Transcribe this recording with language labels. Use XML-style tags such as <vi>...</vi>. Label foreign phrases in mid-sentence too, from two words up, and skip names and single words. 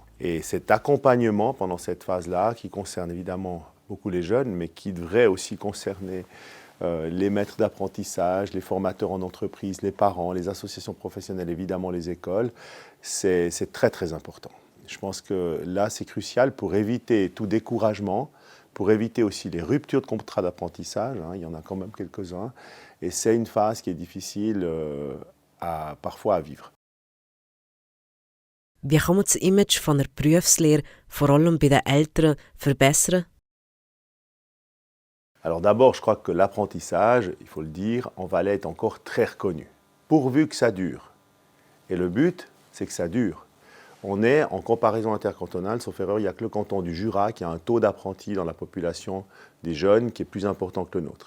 <fr>Et cet accompagnement pendant cette phase-là, qui concerne évidemment beaucoup les jeunes, mais qui devrait aussi concerner les maîtres d'apprentissage, les formateurs en entreprise, les parents, les associations professionnelles, évidemment les écoles, c'est très très important. Je pense que là c'est crucial pour éviter tout découragement, pour éviter aussi les ruptures de contrat d'apprentissage, il y en a quand même quelques-uns, et c'est une phase qui est difficile parfois à vivre.</fr> <de>Wie kann man das Image von der Berufslehre vor allem bei den Eltern verbessern?</de> <fr>Alors d'abord, je crois que l'apprentissage, il faut le dire, en Valais est encore très reconnu, pourvu que ça dure. Et le but, c'est que ça dure. On est, en comparaison intercantonale, sauf erreur, il n'y a que le canton du Jura qui a un taux d'apprentis dans la population des jeunes qui est plus important que le nôtre.</fr>